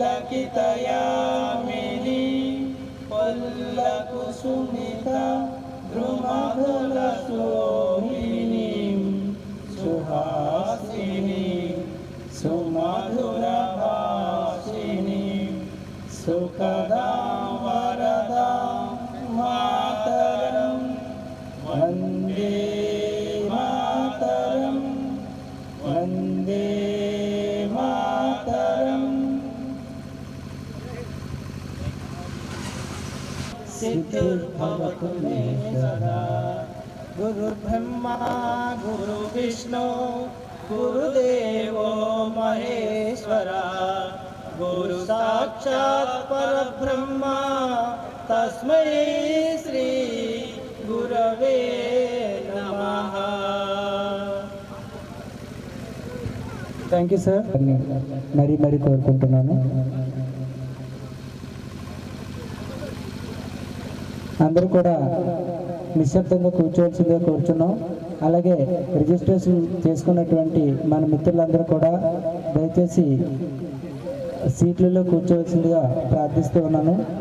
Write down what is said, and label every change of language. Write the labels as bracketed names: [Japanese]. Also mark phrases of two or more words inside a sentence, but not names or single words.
[Sanskrit] పులకితయామిని పల్లకుసుమిత ద్రుమధుల శోభిని సుహాసిని సుమధుర భాషిని సుఖదా వరదా మాతరం వందే మాతరం వందే మాతరం सिद्धिर्भवतु मे सदा गुरुर्ब्रह्मा गुरुर्विष्णु गुरुदेवो महेश्वरा गुरु साक्षात् परब्रह्मा तस्मै श्री गुरवे नमः। [English] Thank you sir. [Telugu] మరీ కోరుకుంటున్నాను. అందరూ కూడా నిశ్శబ్దంగా కూర్చోవలసిందిగా కూర్చున్నాం. అలాగే రిజిస్ట్రేషన్ చేసుకున్నటువంటి మన మిత్రులందరూ కూడా దయచేసి సీట్లలో కూర్చోవలసిందిగా ప్రార్థిస్తూ ఉన్నాను.